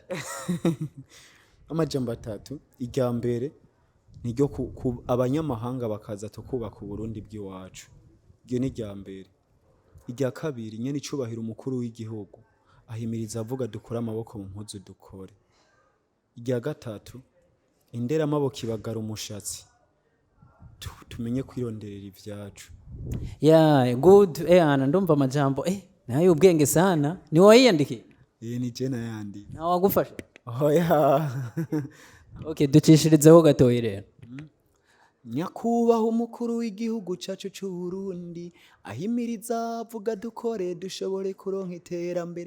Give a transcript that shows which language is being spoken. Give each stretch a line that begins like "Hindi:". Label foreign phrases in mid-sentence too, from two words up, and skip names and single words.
Rundi: Amajambo atatu, irya mbere niryo abanyamahanga bakaza tukubaka Burundi bw'iwacu, iryo ni irya mbere. Irya kabiri nyene icubahira umukuru w'igihugu ahimiriza avuga dukura amaboko mu mpuzu dukore. Irya gatatu indera amaboko ibagara umushatsi tumenye kwironderera ivyacu.
English: Yeah, good.
Rundi: Ana ndumva amajambo nayo ubwenge sana. Ni wayiyandikiye? Ni je nayandi. Na wagufasha? Oya. Okay, ducishirizeho gatoyi rero. Nyakubahwa umukuru w'igihugu cacu c'u Burundi ahimiriza avuga dukore dushobore kuronka iterambere.